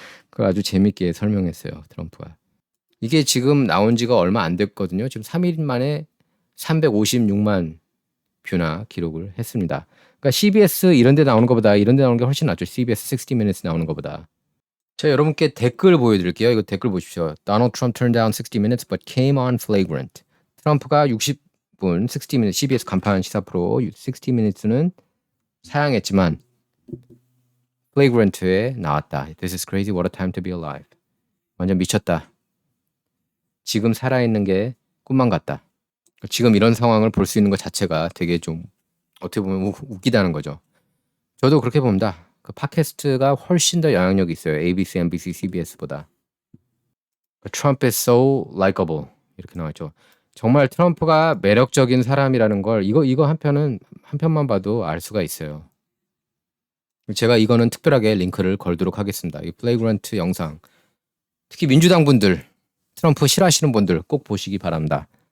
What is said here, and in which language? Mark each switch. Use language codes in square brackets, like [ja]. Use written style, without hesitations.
[ko] 그걸 아주 재밌게 설명했어요, 트럼프가. 이게 지금 나온 지가 얼마 안 됐거든요. 지금 3일 만에 356만 뷰나 기록을 했습니다. 그러니까 CBS 이런 데 나오는 것보다 이런 데 나오는 게 훨씬 낫죠. CBS 60 Minutes 나오는 것보다. 자, 여러분께 댓글 보여드릴게요. 이거 댓글 보십시오. [en] Donald Trump turned down 60 Minutes but came on flagrant. [ko] 트럼프가 60분 60 Minutes CBS 간판 시사 프로 60 Minutes는 사양했지만 flagrant에 나왔다. [en] This is crazy. What a time to be alive. [ko] 완전 미쳤다. 지금 살아있는 게 꿈만 같다. 지금 이런 상황을 볼 수 있는 것 자체가 되게 좀 어떻게 보면 웃기다는 거죠. 저도 그렇게 봅니다. 그 팟캐스트가 훨씬 더 영향력이 있어요. ABC, NBC, CBS보다. [en] Trump is so likable [ko] 이렇게 나왔죠. 정말 트럼프가 매력적인 사람이라는 걸 이거 한편만 봐도 알 수가 있어요. 제가 이거는 특별하게 링크를 걸도록 하겠습니다. 이 플레이그런트 영상. 특히 민주당 분들, 트럼프 싫어하시는 분들 꼭 보시기 바랍니다.